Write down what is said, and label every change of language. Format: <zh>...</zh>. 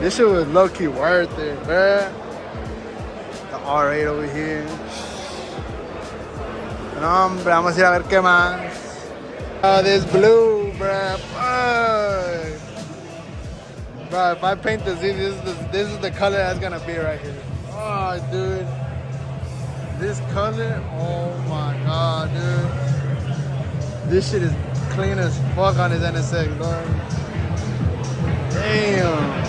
<en>This shit was low-key worth it, bro. The R8 over here.</en> <es>No, hombre, vamos a ir a ver qué más.</es> <en>Oh, this blue, bruh. Fuck. Bro, if I paint the Z, this is the color that's gonna be right here. Oh, dude. This color, oh my god, dude. This shit is clean as fuck on his NSX, dog. Damn.</en>